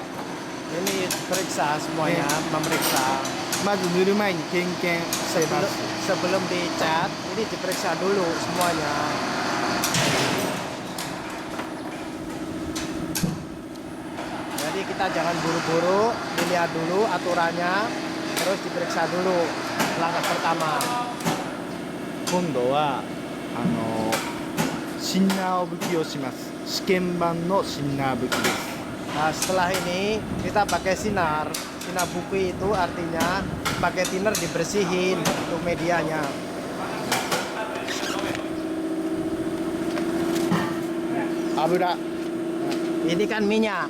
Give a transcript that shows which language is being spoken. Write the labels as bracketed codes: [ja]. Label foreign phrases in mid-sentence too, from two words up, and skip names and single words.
[id] Ini periksa semuanya, memeriksa [ja] まず塗る前に点検してま [id] sebelum [ja] す。 [id] dicat. Ini diperiksa dulu semuanya. Jadi kita jangan buru-buru, dilihat dulu aturannya, terus diperiksa dulu. Langkah pertama. [ja] 今度はシンナーを拭きをします。試験版のシンナー拭きです。 [id] Nah, setelah ini kita pakai sinar. Sinar buku itu artinya pakai thinner dibersihin untuk medianya. Abura. Ini kan minyak.